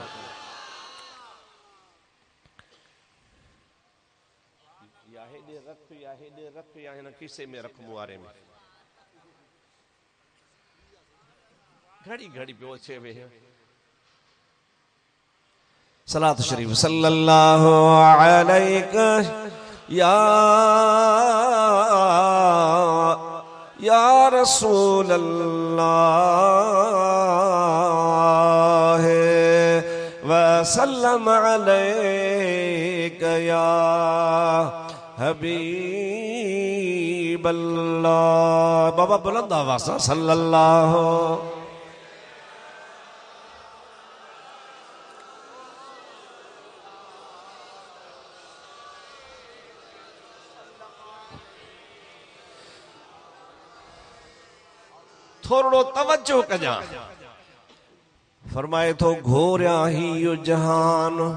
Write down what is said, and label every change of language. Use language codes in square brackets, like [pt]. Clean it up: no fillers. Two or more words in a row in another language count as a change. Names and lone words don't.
[sd] या हेॾे रख, या हेॾे रख, या हिन खीसे में रख, मुआरे में घड़ी घड़ी पियो अचे वेह। सलात शरीफ [ar] صلى الله عليه يا رسول الله وسلم عليك يا حبيب الله. [sd] बाबा बुलंद आवाज़ सां सल्लल्लाहु। थोड़ो तवज्जो कजा, फरमाए तो घोरिया ही यो जहान।